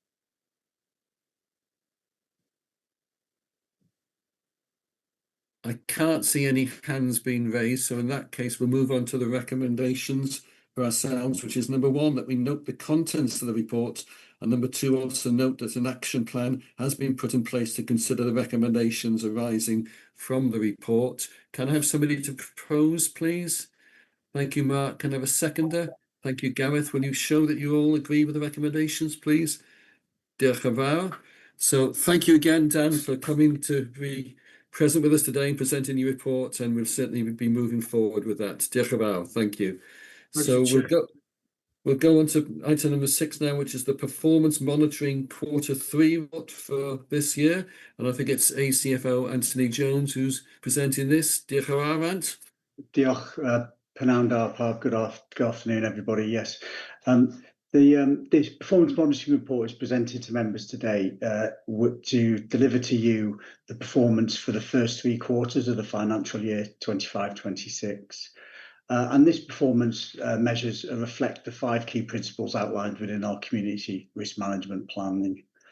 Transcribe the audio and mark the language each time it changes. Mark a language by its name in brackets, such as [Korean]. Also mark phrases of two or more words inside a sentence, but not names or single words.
[English] I can't see any hands being raised, so in that case, we'll move on to the recommendations for ourselves, which is number 1, that we note the contents of the report, and number 2, also note that an action plan has been put in place to consider the recommendations arising from the report. Can I have somebody to propose, please? Thank you, Mark. Can I have a seconder? Thank you, Gareth. Will you show that you all agree with the recommendations, please? [Welsh] Diolch yn fawr. [English] So thank you again, Dan, for coming to be present with us today and presenting your report, and we'll certainly be moving forward with that. [Welsh] Diolch yn fawr. [English] Thank you. So we'll go on to item number 6 now, which is the performance monitoring Q3 report for this year. And I think it's ACFO Anthony Jones who's presenting this. [Welsh] Diolch yn fawr, Ant. Diolch, Pnawn da, [English] good afternoon, everybody. Yes, the performance monitoring report is presented to members today to deliver to you the performance for the first 3 quarters of the financial year 25-26. And this performance measures reflect the 5 key principles outlined within our community risk management planning.